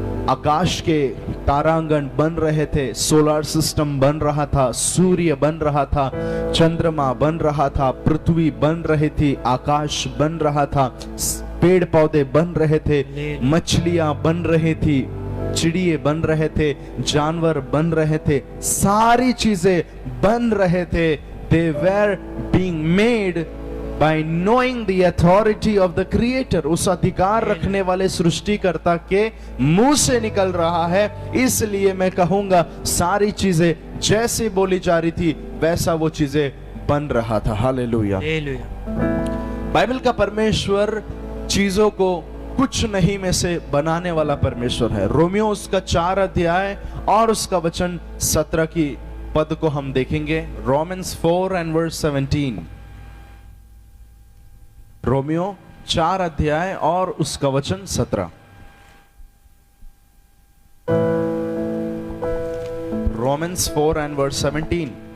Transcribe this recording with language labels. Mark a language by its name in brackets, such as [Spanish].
[Hindi] आकाश के तारांगण बन रहे थे, सोलर सिस्टम बन रहा था, सूर्य बन रहा था, चंद्रमा बन रहा था, पृथ्वी बन रही थी, आकाश बन रहा था, पेड़ पौधे बन रहे थे, मछलियां बन रही थी, चिड़िए बन रहे थे, जानवर बन रहे थे, सारी चीजें बन रहे थे। [English] They were being made by knowing the authority of the creator। [Hindi] उस अधिकार रखने वाले सृष्टिकर्ता के मुंह से निकल रहा है। इसलिए मैं कहूंगा सारी चीजें जैसे बोली जा रही थी वैसा वो चीजें बन रहा था। हालेलुया। बाइबल का परमेश्वर चीजों को कुछ नहीं में से बनाने वाला परमेश्वर है। रोमियो उसका 4 अध्याय और उसका वचन 17 की पद को हम देखेंगे। [English] Romans 4 and verse 17। [Hindi] रोमियो 4 अध्याय और उसका वचन 17। [English] Romans 4 and verse 17।